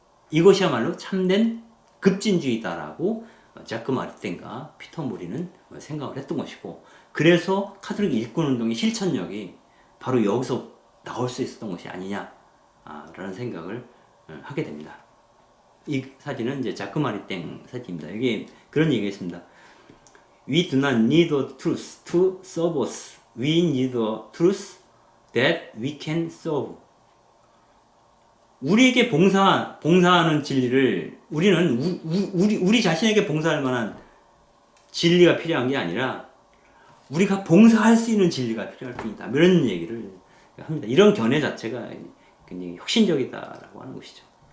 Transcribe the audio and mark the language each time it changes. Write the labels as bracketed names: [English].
[Korean] 이것이야말로 참된 급진주의다라고 자크 마르땡과 피터 모리는 생각을 했던 것이고, 그래서 카톨릭 일꾼운동의 실천력이 바로 여기서 나올 수 있었던 것이 아니냐라는 생각을 하게 됩니다. 이 사진은 이제 자크 마르땡 사진입니다. 여기 그런 얘기가 있습니다. [English] We do not need a truth to serve us. We need a truth that we can serve. [Korean] 우리에게 봉사하는 진리를 우리는 우리 자신에게 봉사할 만한 진리가 필요한 게 아니라 우리가 봉사할 수 있는 진리가 필요할 뿐이다. 이런 얘기를 합니다. 이런 견해 자체가 굉장히 혁신적이다라고 하는 것이죠.